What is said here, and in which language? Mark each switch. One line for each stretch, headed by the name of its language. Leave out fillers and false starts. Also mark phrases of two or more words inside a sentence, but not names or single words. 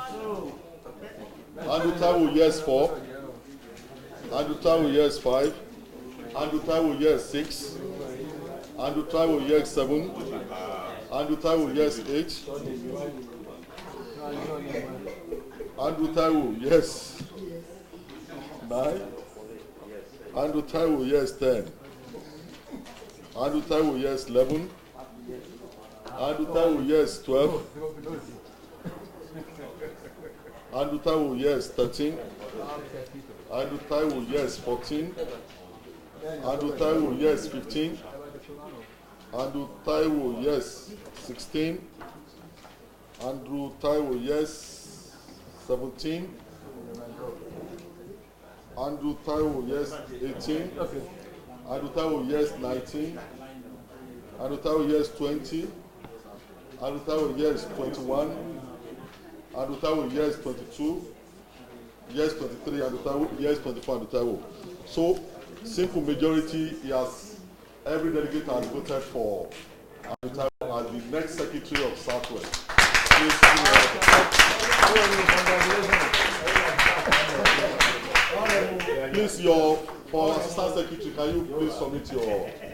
English: Andu Taiwo yes 4, Andu Taiwo yes 5, Andu Taiwo yes 6, Andu Taiwo yes 7, Andu Taiwo yes 8, Andu Taiwo yes 9, Andu Taiwo yes 10, Andu Taiwo yes 11, Andu Taiwo yes 12, Andu Taiwo yes 13, Andu Taiwo yes 14, Andu Taiwo yes 15, Andu Taiwo yes 16, Andrew Taiwo yes 17, Andrew Taiwo yes 18, Andrew Taiwo yes 19, Andrew Taiwo yes 20, Andrew Taiwo yes 21, Andrew Taiwo yes 22, yes 23, Andrew Taiwo yes 24, Andrew Taiwo. So, simple majority, every delegate has voted for Andrew Taiwo as the next Secretary of Southwest. Please, for Assistant Secretary, can you please submit your...